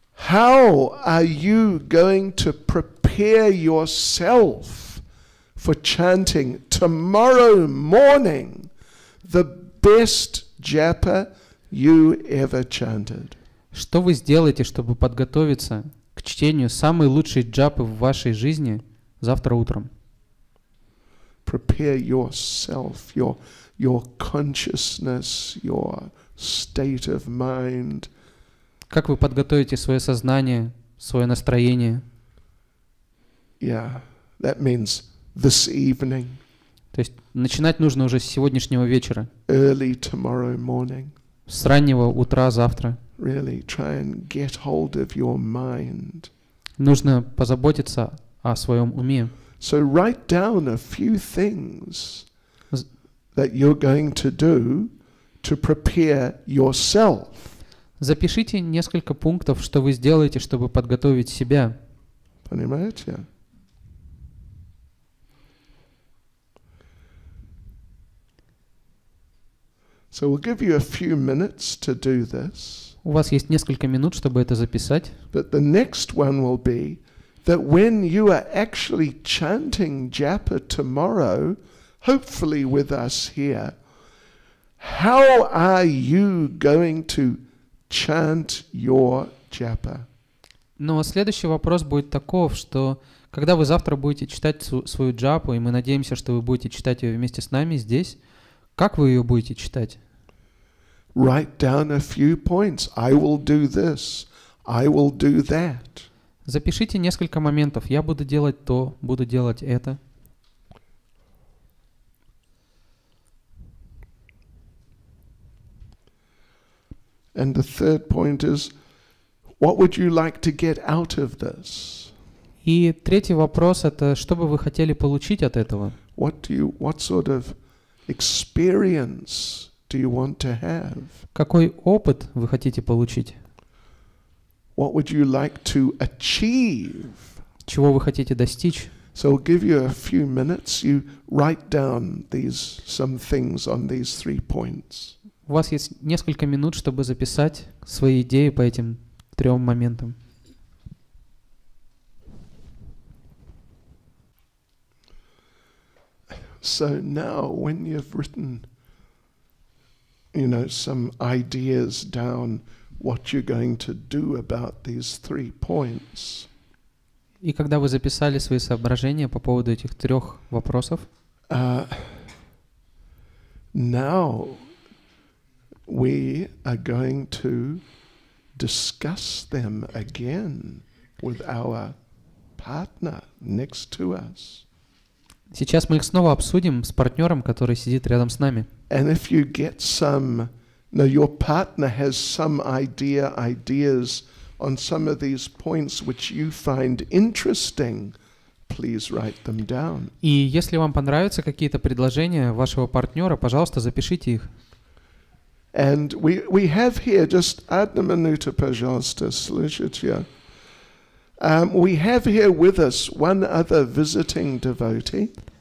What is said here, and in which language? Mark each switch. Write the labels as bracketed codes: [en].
[en] How are you going to prepare yourself for chanting tomorrow morning the best japa you ever chanted? [ru] Что вы сделаете, чтобы подготовиться к чтению самой лучшей джапы в вашей жизни завтра утром? [en] Prepare yourself, your consciousness, your state of mind. [ru] Как вы подготовите свое сознание, свое настроение? [en] Yeah, that means this evening. [ru] То есть начинать нужно уже с сегодняшнего вечера. [en] Early tomorrow morning. [ru] С раннего утра завтра. [en] Really try and get hold of your mind. [ru] Нужно позаботиться о своем уме. [en] So write down a few things that you're going to do to prepare yourself. [ru] Запишите несколько пунктов, что вы сделаете, чтобы подготовить себя. Понимаете? [en] So we'll give you a few minutes to do this. [ru] У вас есть несколько минут, чтобы это записать. [en] But the next one will be that when you are actually chanting japa tomorrow, hopefully with us here, how are you going to chant your japa? [ru] Но следующий вопрос будет таков, что когда вы завтра будете читать свою джапу, и мы надеемся, что вы будете читать ее вместе с нами здесь, как вы ее будете читать? [en] Write down a few points. I will do this. I will do that. [ru] Запишите несколько моментов. Я буду делать то, буду делать это. [en] And the third point is, what would you like to get out of this? [ru] И третий вопрос — это что бы вы хотели получить от этого? [en] What sort of experience do you want to have? [ru] Какой опыт вы хотите получить? [en] What would you like to achieve? [ru] Чего вы хотите достичь? [en] So I'll give you a few minutes. You write down some things on these 3 points. [ru] У вас есть несколько минут, чтобы записать свои идеи по этим 3 моментам. [en] So now, when you've written, some ideas down, what you're going to do about these 3 points. [ru] И когда вы записали свои соображения по поводу этих 3 вопросов, [en] now we are going to discuss them again with our partner next to us. [ru] Сейчас мы их снова обсудим с партнером, который сидит рядом с нами. [en] And if you get some, no, your partner has some ideas on some of these points which you find interesting, please write them down. [ru] И если вам понравятся какие-то предложения вашего партнера, пожалуйста, запишите их. [en] And we have here, just [ru] одну минуту, пожалуйста, слышите? [en] We have here with us one other visiting devotee.